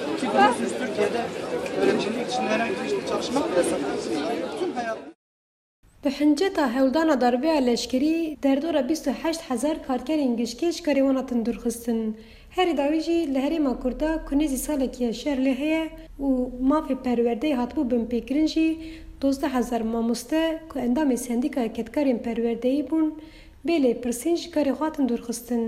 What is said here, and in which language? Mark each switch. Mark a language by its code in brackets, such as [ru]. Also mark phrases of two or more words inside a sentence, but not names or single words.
[tr] Biliyorsunuz Türkiye'de öğrencilik için herhangi bir işte çalışmak yasak. Tüm hayat [ku] Bi hinceta hewldana darbeya leşkerî derdora 28,000 karkerên gişkê ji karê wan hatin dûrxistin. Herî dawî jî li Herêma Kurda ku nêzî salekî şer lê heye û mafê perwerdeyê hatibû binpêkirin jî 12,000 mamoste ku endamê sendîkaya ketkarên perwerdeyî bûn bê lêpirsîn ji karê xwe hatin dûrxistin.